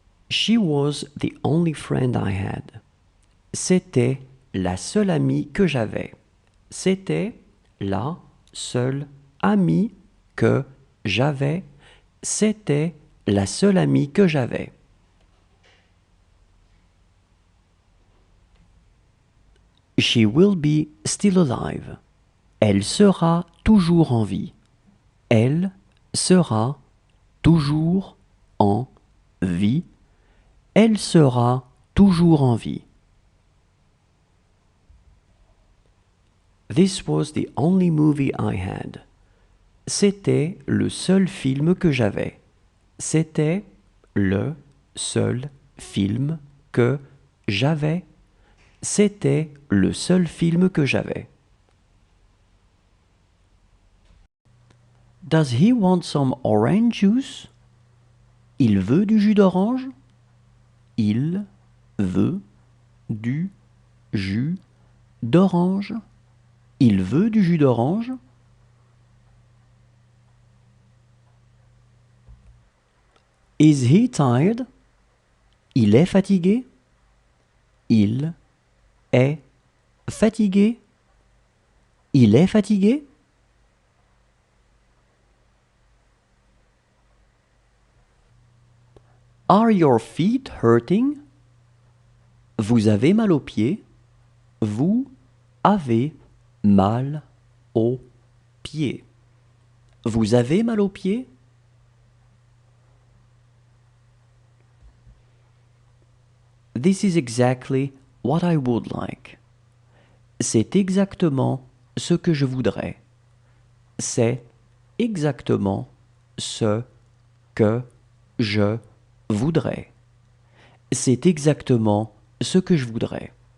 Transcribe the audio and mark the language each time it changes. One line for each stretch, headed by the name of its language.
English: She was the only friend I had.
French: C'était la seule amie que j'avais. C'était la seule amie que j'avais. C'était la seule amie que j'avais.
English: She will be still alive.
French: Elle sera toujours en vie. Elle sera toujours en vie. Elle sera toujours en vie.
English: This was the only movie I had.
French: C'était le seul film que j'avais. C'était le seul film que j'avais. C'était le seul film que j'avais.
English: Does he want some orange juice?
French: Il veut du jus d'orange? Il veut du jus d'orange? Il veut du jus d'orange?
English: Is he tired?
French: Il est fatigué? Il est fatigué? Il est fatigué?
English: Are your feet hurting?
French: Vous avez mal aux pieds? Vous avez mal aux pieds. Vous avez mal aux pieds?
English: This is exactly what I would like.
French: C'est exactement ce que je voudrais. C'est exactement ce que je voudrais. C'est exactement ce que je voudrais.